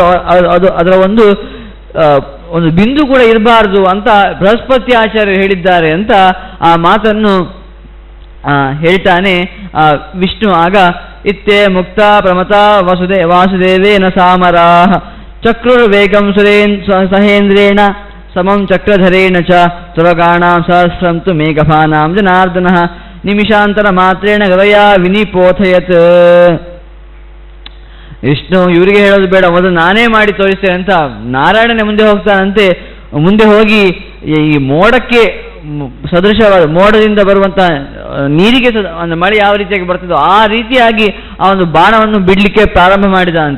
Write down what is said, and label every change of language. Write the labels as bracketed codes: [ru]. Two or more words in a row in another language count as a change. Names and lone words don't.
[kn] ಅದು ಅದರ ಒಂದು ಬಿಂದು ಕೂಡ ಇರಬಾರ್ದು ಅಂತ ಬೃಹಸ್ಪತಿ ಆಚಾರ್ಯರು ಹೇಳಿದ್ದಾರೆ ಅಂತ ಆ ಮಾತನ್ನು ಹೇಳ್ತಾನೆ ವಿಷ್ಣು. [sa] ಆಗ ಇತ್ತೇ ಮುಕ್ತ ಪ್ರಮತ ವಾಸುದೇವೇನ ಸಾಮರಾಹ ಚಕ್ರುರ್ವೇಗಂ ಸಹೇಂದ್ರೇಣ ಸಮಂ ಚಕ್ರಧರೇಣ ಚ ಸುರಗಾಣಾಂ ಸಹಸ್ರಂ ತು ಮೇಘಭಾನಾಂ ಜನಾರ್ದನಃ ನಿಮಿಷಾಂತರ ಮಾತ್ರೇಣ ಗದಯಾ ವಿನಿಪೋಥಯತ್. [kn] ವಿಷ್ಣು ಇವರಿಗೆ ಹೇಳೋದು ಬೇಡ, ಮೊದಲು ನಾನೇ ಮಾಡಿ ತೋರಿಸ್ತೇನೆ ಅಂತ ನಾರಾಯಣನೇ ಮುಂದೆ ಹೋಗ್ತಾನಂತೆ. ಮುಂದೆ ಹೋಗಿ ಈ ಮೋಡಕ್ಕೆ ಸದೃಶವಾದ ಮೋಡದಿಂದ ಬರುವಂಥ ನೀರಿಗೆ ಮಳೆ ಯಾವ ರೀತಿಯಾಗಿ ಬರ್ತದೋ ಆ ರೀತಿಯಾಗಿ ಆ ಒಂದು ಬಾಣವನ್ನು ಬಿಡಲಿಕ್ಕೆ ಪ್ರಾರಂಭ ಮಾಡಿದಂತೆ.